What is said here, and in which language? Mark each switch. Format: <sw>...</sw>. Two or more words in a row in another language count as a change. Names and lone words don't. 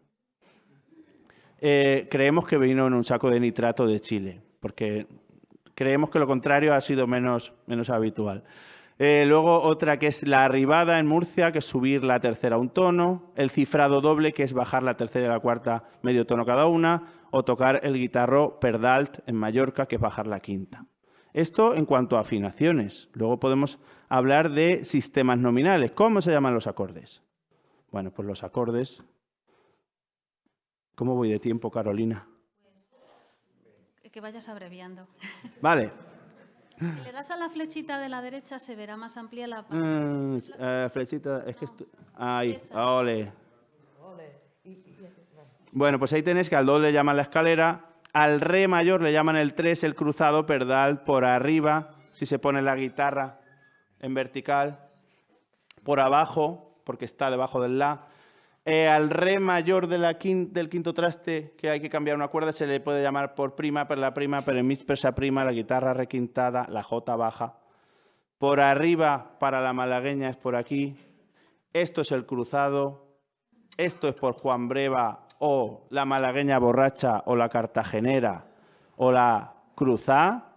<es>Creemos que vino en un saco de nitrato de Chile, porque Creemos que lo contrario ha sido menos habitual. Luego otra que es la arribada en Murcia, que es subir la tercera un tono. El cifrado doble, que es bajar la tercera y la cuarta medio tono cada una. O tocar el guitarro</es> <ca>per dalt</ca> <es>en Mallorca, que es bajar la quinta. Esto en cuanto a afinaciones. Luego podemos hablar de sistemas nominales. ¿Cómo se llaman los acordes? Bueno, pues los acordes... ¿Cómo voy de tiempo, Carolina? Que vayas abreviando. Vale. Si le das a la flechita de la derecha se verá más amplia la... Flechita, es que... Ahí, ole. Bueno, pues ahí tenéis que al do le llaman la escalera, al re mayor le llaman el 3, el cruzado</es> <ca>per dalt</ca> <es>por arriba, si se pone la guitarra en vertical, por abajo, porque está debajo del la. Al re mayor de del quinto traste, que hay que cambiar una cuerda, se le puede llamar por prima,</es> <ca>per la prima, per mig, per sa prima,</ca> <es>la guitarra requintada, la jota baja. Por arriba, para la malagueña, es por aquí. Esto es el cruzado. Esto es por Juan Breva, o la malagueña borracha, o la cartagenera, o la cruzá.</es>